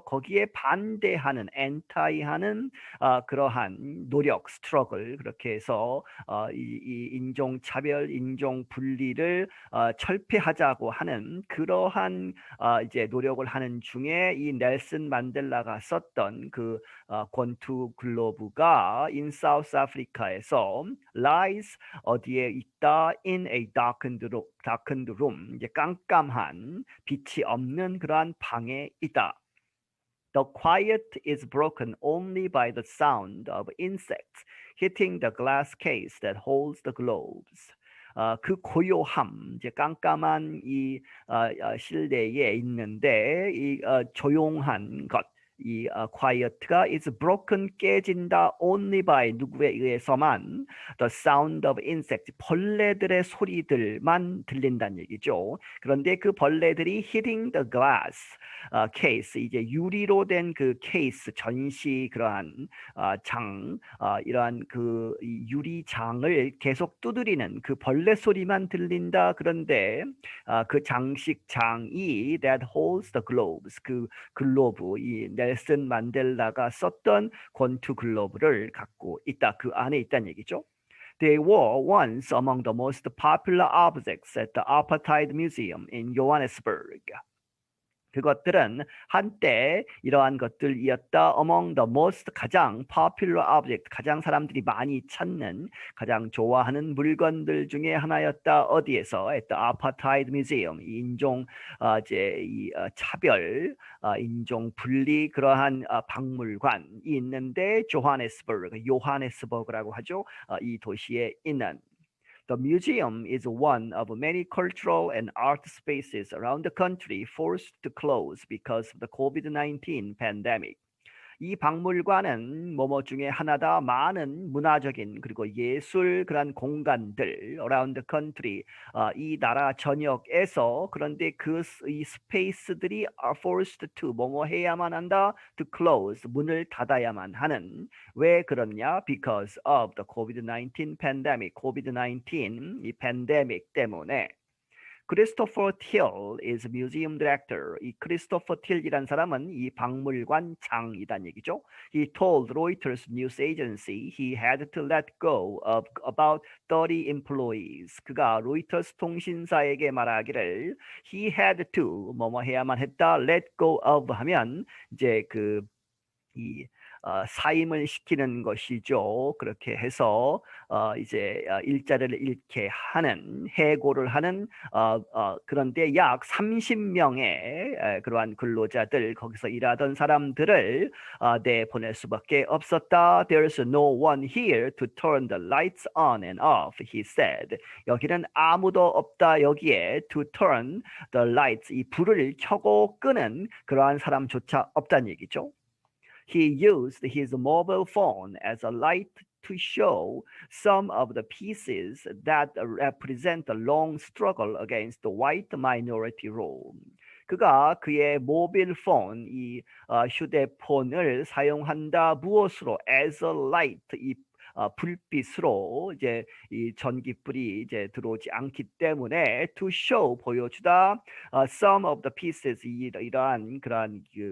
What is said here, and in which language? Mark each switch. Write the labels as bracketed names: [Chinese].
[Korean] 거기에 반대하는 엔타이하는 그러한 노력, 스트러글 그렇게 해서 이 인종 차별, 인종 분리를 철폐하자고 하는 그러한 이제 노력을 하는 중에 이 넬슨 만델라가 썼던 그 권투 글로브가 [English] in South Africa [Korean] 에서 [English] lies [Korean] 어디에 있다 [English] in a darkened room [Korean] 이제 깜깜한 빛이 없는 그러한 방에 있다. [English] The quiet is broken only by the sound of insects hitting the glass case that holds the globes. [Korean] 그 고요함, 이제 깜깜한 이 실내에 있는데 이 조용한 것, 이 quiet가 [English] is broken [Korean] 깨진다 [English] only by [Korean] 누구에 의해서만 [English] the sound of insects [Korean] 벌레들의 소리들만 들린다는 얘기죠. 그런데 그 벌레들이 [English] hitting the glass case [Korean] 이제 유리로 된 그 케이스 전시 그러한 장 이러한 그 유리장을 계속 두드리는 그 벌레 소리만 들린다. 그런데 그 장식장이 [English] that holds the globes [Korean] 그 글로브 이 넬슨 만델라가 썼던 권투 글로브를 갖고 있다. 그 안에 있다는 얘기죠. [English] They were once among the most popular objects at the Apartheid Museum in Johannesburg. [Korean] 그것들은 한때 이러한 것들이었다. [English] Among the most [Korean] 가장 [English] popular object, [Korean] 가장 사람들이 많이 찾는, 가장 좋아하는 물건들 중에 하나였다. 어디에서? [English] At the Apartheid Museum, [Korean] 인종 이제 차별, 인종 분리 그러한 박물관이 있는데 요하네스버그라고 하죠. 이 도시에 있는. [English] The museum is one of many cultural and art spaces around the country forced to close because of the COVID-19 pandemic. [Korean] 이 박물관은 뭐뭐 중에 하나다. 많은 문화적인 그리고 예술 그런 공간들 [English] around the country [Korean] 이 나라 전역에서 그런데 이 스페이스들이 [English] are forced to [Korean] 뭐뭐 해야만 한다. [English] to close [Korean] 문을 닫아야만 하는. 왜 그러냐? [English] Because of the COVID-19 pandemic. [Korean] COVID-19 이 팬데믹 때문에. [English] 크리스토퍼 틸 is museum director. [Korean] 이 크리스토퍼 틸이란 사람은 이 박물관 장이란 얘기죠. [English] He told Reuters news agency he had to let go of about 30 employees. [Korean] 그가 로이터스 통신사에게 말하기를 [English] he had to [Korean] 뭐뭐 해야만 했다. [English] let go of [Korean] 하면 이제 이 사임을 시키는 것이죠. 그렇게 해서 이제 일자리를 잃게 하는 해고를 하는 그런데 약 30명의 그러한 근로자들 거기서 일하던 사람들을 내보낼 수밖에 없었다. [English] There's no one here to turn the lights on and off, he said. [Korean] 여기는 아무도 없다. 여기에 [English] to turn the lights [Korean] 이 불을 켜고 끄는 그러한 사람조차 없다는 얘기죠. [English] He used his mobile phone as a light to show some of the pieces that represent the long struggle against the white minority rule. [Korean] 그가 그의 모빌 폰, 이 휴대폰을 사용한다. 무엇으로? [English] As a light, [Korean] 이 불빛으로 이제 이 전기불이 이제 들어오지 않기 때문에 [English] to show [Korean] 보여주다 [English] some of the pieces [Korean] 이러한 그러한